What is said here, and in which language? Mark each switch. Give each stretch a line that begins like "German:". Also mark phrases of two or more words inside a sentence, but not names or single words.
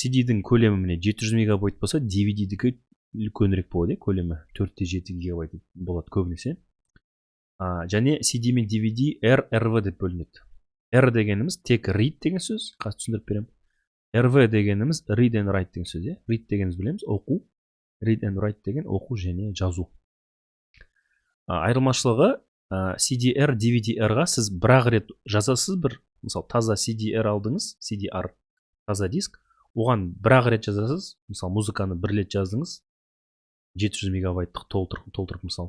Kazakh: CD-дің көлемі міне 700 мегабайт болса, DVD-дікі үлкенірек болады, көлемі 4-7 гигабайт болады көбінесе. Және CD мен DVD RV деп бөлінеді. R дегеніміз тек read деген сөз, қазір түсіндіріп берем. RV дегеніміз
English: read and write
Kazakh: деген сөз, read дегеніміз білеміз, оқу,
English: read and write
Kazakh: деген оқу және жазу. Айырмашылығы CDR, DVD-ға сіз бір-ақ рет жазасыз, мысалы таза CDR алдыңыз, CDR таза диск, оған бір-ақ рет жазасыз, мысалы музыканы бір рет жаздыңыз, 700 мегабайттық толтырып мысалы.